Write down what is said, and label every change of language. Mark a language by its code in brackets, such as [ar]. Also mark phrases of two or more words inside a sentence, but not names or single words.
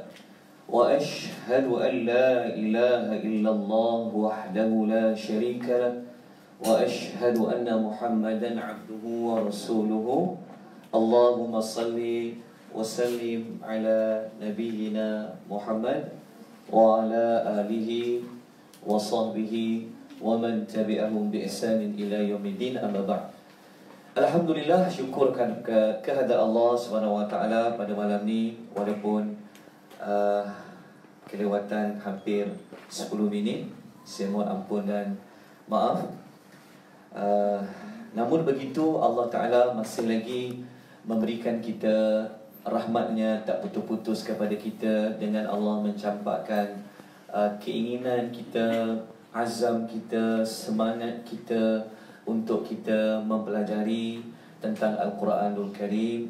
[ar] وأشهد أن لا إله إلا الله وحده لا شريك له وأشهد أن محمدا عبده ورسوله. اللهم صل وسلم على نبينا محمد وعلى آله وصحبه ومن تبعهم بإحسان إلى يوم الدين، أما بعد. [ms] Alhamdulillah, syukurkan kehadirat Allah [ar] سبحانه وتعالى [ms] pada malam ni, walaupun kelewatan hampir 10 minit. Saya mohon ampun dan maaf. Namun begitu, Allah Ta'ala masih lagi memberikan kita rahmatnya tak putus-putus kepada kita, dengan Allah mencampakkan keinginan kita, azam kita, semangat kita untuk kita mempelajari tentang Al-Quranul Karim.